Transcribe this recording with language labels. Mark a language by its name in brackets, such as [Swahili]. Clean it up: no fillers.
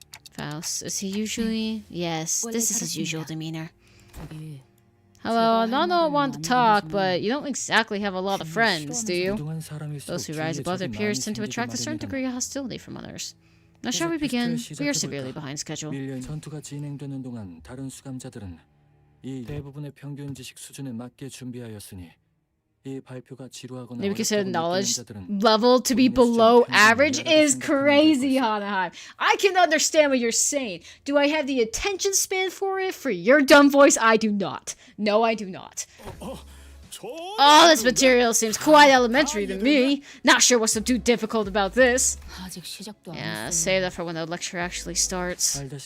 [English] Faust, is he usually? Yes, this is his usual demeanor. Hello, I don't want to talk, but you don't exactly have a lot of friends, do you? Those who rise above their peers tend to attract a certain degree of hostility from others. Now shall we begin? We are severely behind schedule. [Korean] 전투가 진행되는 동안 다른 수감자들은 이 대부분의 평균 지식 수준에 맞게 준비하였으니 [English] Maybe consider knowledge level to be below average is crazy, Hanaheim. I can understand what you're saying. Do I have the attention span for it? For your dumb voice, I do not. No, I do not. All this material seems quite elementary to me. Not sure what's so too difficult about this. Yeah, save that for when the lecture actually starts.